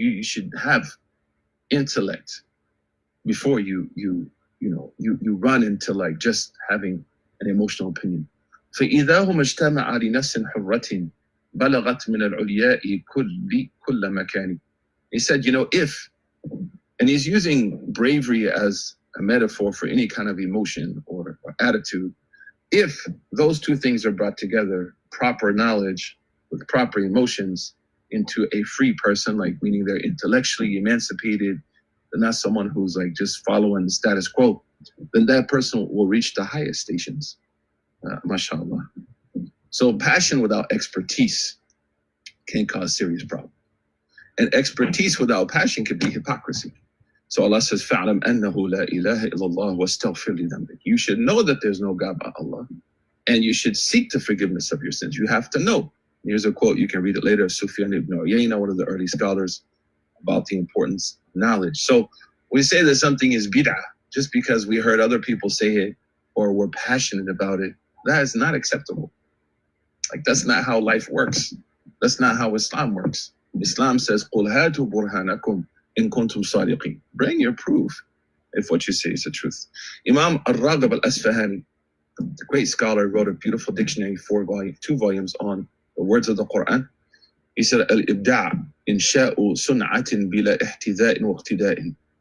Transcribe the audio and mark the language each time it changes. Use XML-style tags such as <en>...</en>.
<en>You should have intellect before you run into like just having an emotional opinion.</en> <ar>فإذا هم اجتمع لنفس حرة بلغت من العلياء كل مكان.</ar> <en>He said, if, and he's using bravery as a metaphor for any kind of emotion or attitude. If those two things are brought together, proper knowledge with proper emotions, into a free person, like meaning they're intellectually emancipated, they're not someone who's like just following the status quo, then that person will reach the highest stations. Mashallah. So passion without expertise can cause serious problems. And expertise without passion could be hypocrisy. So Allah says,</en> <ar>فَعْلَمْ أَنَّهُ لَا إِلَهَ إِلَّا اللَّهُ وَاسْتَغْفِرْ لِذَنْبِكَ.</ar> <en>You should know that there's no God but Allah. And you should seek the forgiveness of your sins. You have to know. Here's a quote, you can read it later, Sufyan ibn Uyayna, one of the early scholars, about the importance of knowledge. So we say that something is bid'ah just because we heard other people say it or we're passionate about it. That is not acceptable. Like, that's not how life works. That's not how Islam works. Islam says,</en> <ar>قُلْ هَاتُوا بُرْهَانَكُمْ إِن كُنْتُمْ صَادِقِينَ.</ar> <en>Bring your proof if what you say is the truth. Imam al-Raghib al-Asfahani, the great scholar, wrote a beautiful dictionary, 2 volumes on the words of the Quran. He said,</en> <ar>Al-Ibda' insha'u sun'atin bila ihtida'in wa iqtida'in.</ar>